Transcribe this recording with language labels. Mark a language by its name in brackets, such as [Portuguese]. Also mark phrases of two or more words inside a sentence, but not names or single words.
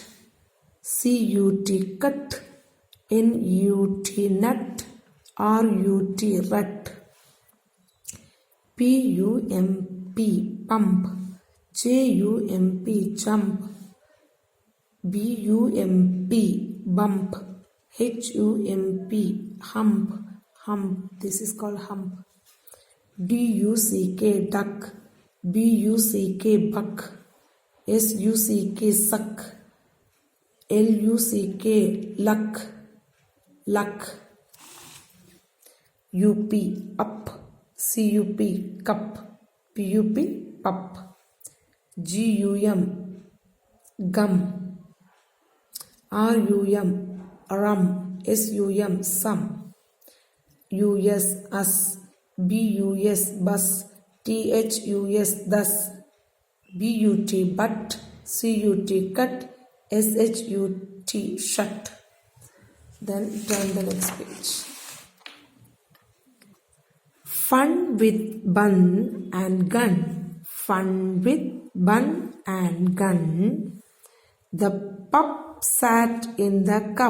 [English] C-U-T, cut. N-U-T, nut. R-U-T, rut. P-U-M-P, pump. J-U-M-P, jump. B-U-M-P, bump. H-U-M-P, hump. Hump, this is called hump. D-U-C-K, duck. B-U-C-K, buck. S-U-C-K, suck. L-U-C-K, luck. Luck. U-P, up. C-U-P, cup. P-U-P, pup. G-U-M, gum. R-U-M, rum. S-U-M, sum. U-S, us. B-U-S, bus. T-H-U-S, thus. B-U-T, but. C-U-T, cut. S-H-U-T, shut. Then turn the next page. Fun with bun and gun. Fun with bun and gun. The pup sat in the cup.